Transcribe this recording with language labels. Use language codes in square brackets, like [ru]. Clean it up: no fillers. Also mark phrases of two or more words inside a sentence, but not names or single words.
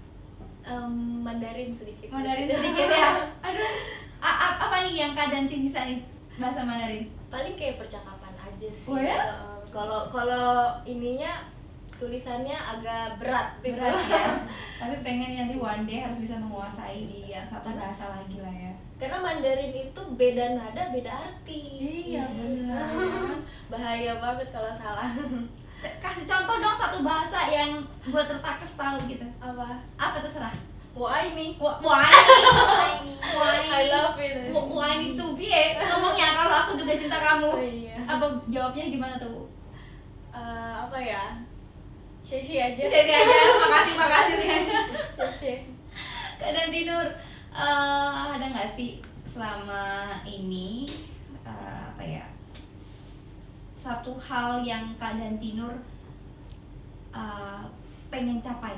[id] Mandarin sedikit. Mandarin sedikit ya. Aduh, apa nih yang Kak Danti bisa nih bahasa Mandarin? Paling kayak percakapan aja sih. Oh ya? Kalau ininya tulisannya agak berat gitu. berat ya. Tapi pengen nanti [en] one day [id] harus bisa menguasai Iya, satu bahasa lagi lah ya. Karena Mandarin itu beda nada, beda arti. Iya benar. Bahaya banget kalau salah. Kasih contoh dong satu bahasa yang buat retakers tahu gitu. Apa terserah. Wah ini. Wah, [en] I love it. [id] wah ini tuh Bie ngomongnya kalau aku juga cinta kamu. Oh, iya. Apa jawabnya gimana tuh? Apa ya? Sheshi aja. Jadi aja, makasih. Sheshi. Kak Danti Nur, ada nggak sih selama ini apa ya, satu hal yang Kak Danti Nur pengen capai?